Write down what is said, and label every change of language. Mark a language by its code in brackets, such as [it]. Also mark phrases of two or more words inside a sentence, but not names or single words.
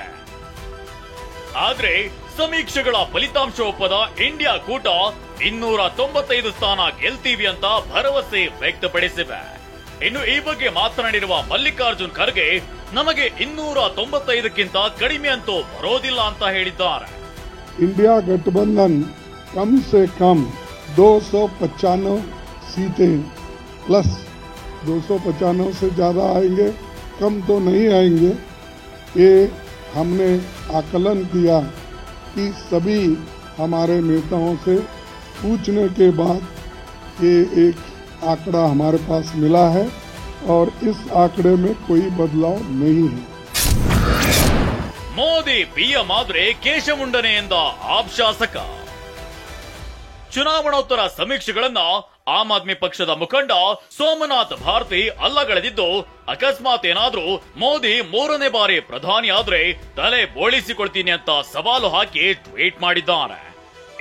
[kn] ಆದ್ರೆ ಸಮೀಕ್ಷೆಗಳ ಫಲಿತಾಂಶ ಒಪ್ಪದ ಇಂಡಿಯಾ ಕೂಟ 295 ಸ್ಥಾನ ಗೆಲ್ತೀವಿ ಅಂತ ಭರವಸೆ ವ್ಯಕ್ತಪಡಿಸಿವೆ. ಇನ್ನು ಈ ಬಗ್ಗೆ ಮಾತನಾಡಿರುವ ಮಲ್ಲಿಕಾರ್ಜುನ್ ಖರ್ಗೆ, ನಮಗೆ 295ಕ್ಕಿಂತ ಕಡಿಮೆ ಅಂತೂ ಬರೋದಿಲ್ಲ ಅಂತ ಹೇಳಿದ್ದಾರೆ. [hi] इंडिया गठबंधन कम से कम 295 सीटें प्लस 295 से ज्यादा आएंगे, कम तो नहीं आएंगे. ये हमने आकलन किया कि सभी हमारे नेताओं से पूछने के बाद ये एक आंकड़ा हमारे पास मिला है और इस आंकड़े में कोई बदलाव नहीं है. [kn] ಮೋದಿ ಪಿಎಂ ಆದ್ರೆ ಕೇಶಮುಂಡನೆ ಎಂದ ಆಪ್ ಶಾಸಕ. ಚುನಾವಣೋತ್ತರ ಸಮೀಕ್ಷೆಗಳನ್ನ ಆಮ್ ಆದ್ಮಿ ಪಕ್ಷದ ಮುಖಂಡ ಸೋಮನಾಥ್ ಭಾರತಿ ಅಲ್ಲಗಳೆದಿದ್ದು, ಅಕಸ್ಮಾತ್ ಏನಾದ್ರೂ ಮೋದಿ 3ನೇ ಬಾರಿ ಪ್ರಧಾನಿ ಆದ್ರೆ ತಲೆ ಬೋಳಿಸಿಕೊಳ್ತೀನಿ ಅಂತ ಸವಾಲು ಹಾಕಿ ಟ್ವೀಟ್ ಮಾಡಿದ್ದಾರೆ.